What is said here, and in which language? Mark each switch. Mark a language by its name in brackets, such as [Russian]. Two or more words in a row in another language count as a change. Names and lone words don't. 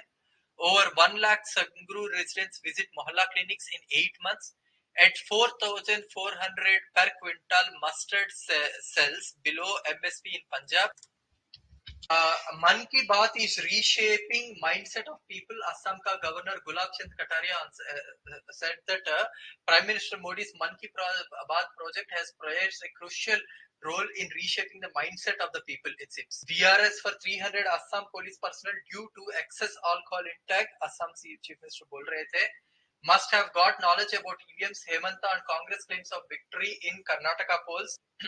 [English] Over 1 lakh Sangrur residents visit Mohalla clinics in 8 months. At 4,400 per quintal mustard cells below MSP in Punjab. Man Ki Baat is reshaping mindset of people. Assam ka Governor Gulab Chand Kataria said that Prime Minister Modi's Man Ki Baat project has played a crucial role in reshaping the mindset of the people, it seems. VRS for 300 Assam police personnel due to excess alcohol intake, Assam Chief Minister [Hindi] बोल रहे थे, [English] must have got knowledge about EVMs, Hemanta and Congress claims of victory in Karnataka polls.